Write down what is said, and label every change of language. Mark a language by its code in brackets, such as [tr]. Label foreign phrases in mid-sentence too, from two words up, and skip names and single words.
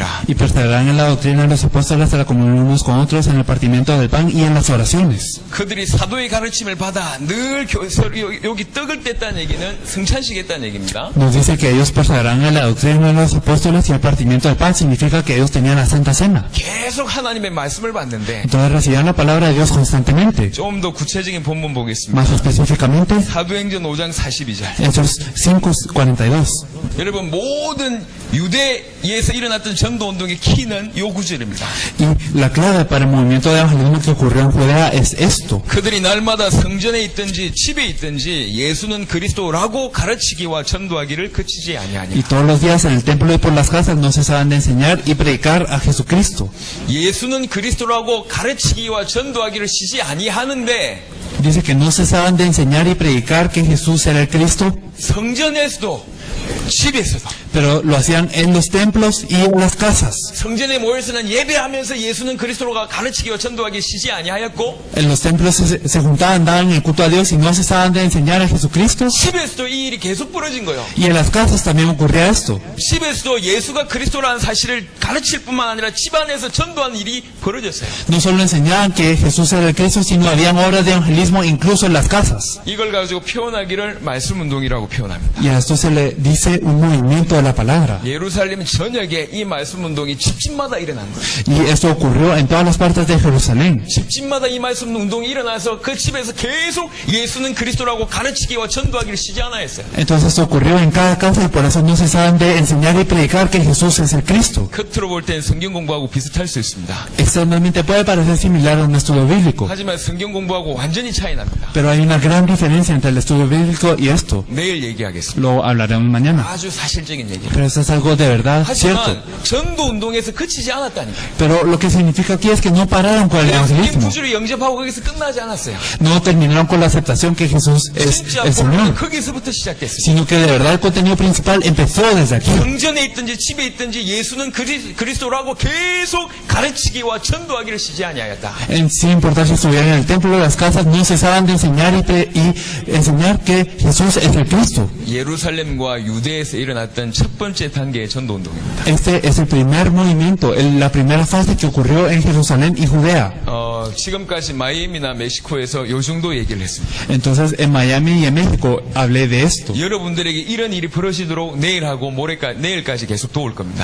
[es] Y perseveraron en la doctrina de los apóstoles, de la comunión unos con otros, en el partimiento del pan y en las oraciones. [ko] 그들이 사도의 가르침을 받아 늘 여기 떡을 뗐다는 얘기는 성찬식했다는 얘기입니다. [es] Nos dice que ellos perseveraron en la doctrina de los apóstoles y el partimiento del pan significa que ellos tenían la Santa Cena. [ko] 계속 하나님의 말씀을 받는데 [es] Entonces recibían la palabra de Dios constantemente. [ko] 좀 더 구체적인 본문 보겠습니다. [es] Más específicamente, [ko] 사도행전 5장 42절. [es] Hechos 5:42. [ko] 여러분 모든 유대에서 일어났던 전도운동의 키는 요 구절입니다. [es] Y la clave para el movimiento de evangelismo que ocurrió en Judea es esto. [ko] 그들이 날마다 성전에 있든지 집에 있든지 예수는 그리스도라고 가르치기와 전도하기를 그치지 아니하니. [es] Y todos los días en el templo y por las casas no cesaban de enseñar y predicar a Jesucristo. [ko] 예수는 그리스도라고 가르치기와 전도하기를 쉬지 아니하는데 [es] Dice que no cesaban de enseñar y predicar que Jesús era el Cristo, [ko] 성전에서도 집에서도 [es] pero lo hacían en los templos y en las casas. [ko] 성전에 모여서는 예배하면서 예수는 그리스도가 가르치기와 전도하기 쉬지 아니하였고 [es] En los templos se juntaban, daban el culto a Dios y no cesaban de enseñar a Jesucristo. [ko] 집에서도 이 일이 계속 벌어진 거예요. [es] Y en las casas también ocurría esto. [ko] 집에서도 예수가 그리스도라는 사실을 가르칠 뿐만 아니라 집안에서 전도하는 일이 벌어졌어요. [es] No solo enseñaban que Jesús era el Cristo, sino habían obras de evangelismo incluso en las casas. [ko] 이걸 가지고 표현하기를 말씀운동이라고 표현합니다. [es] Y a esto se le dice un movimiento de la palabra. [ko] 예루살렘 전역에 이 말씀운동이 집집마다 일어난 거예요. [es] Y esto ocurrió en todas las partes de Jerusalén. [ko] 집집마다 이 말씀운동이 일어나서 그 집에서 계속 예수는 그리스도라고 가르치기와 전도하기를 쉬지 않아 했어요. [es] Entonces esto ocurrió en cada casa y por eso no cesaban de enseñar y predicar que Jesús es el Cristo. [ko] 겉으로 볼 땐 성경 공부하고 비슷할 수 있습니다. [es] Externamente puede parecer similar a un estudio bíblico, [ko] 하지만 성경 공부하고 완전히 차이 납니다. [es] pero hay una gran diferencia entre el estudio bíblico y esto. [ko] 내일 얘기하겠습니다. [es] Lo hablaremos mañana. [ko] 아주 사실적인 얘기예요. [es] Pero esto es algo de verdad cierto. [ko] 하지만 전도운동에서 그치지 않았다니까요. [es] Pero lo que significa aquí es que no pararon con el [ko] 예수님 [es] evangelismo. [ko] 구주를 영접하고 거기서 끝나지 않았어요. [es] No terminaron con la aceptación que Jesús es [ko] 진짜 [es] el [ko] 본문은 [es] Señor, [ko] 거기서부터 시작됐어요. [es] sino que de verdad el contenido principal empezó desde aquí. [ko] 성전에 있든지 집에 있든지 예수는 그리스도라고 계속 가르치기와 전도하기를 쉬지 아니하였다. [es] Sin importar si estuvieran en el templo o las casas, no cesaban de enseñar y enseñar que Jesús es el Cristo. [ko] 예루살렘과 유대에서 일어났던 첫 번째 단계의 전도운동입니다. [es] Este es el primer movimiento, la primera fase que ocurrió en Jerusalén y Judea. [ko] 지금까지 마이애미나 멕시코에서 요 정도 얘기를 했습니다. [es] Entonces en Miami y en México hablé de esto. [ko] 여러분들에게 이런 일이 벌어지도록 내일하고 내일까지 계속 도울 겁니다.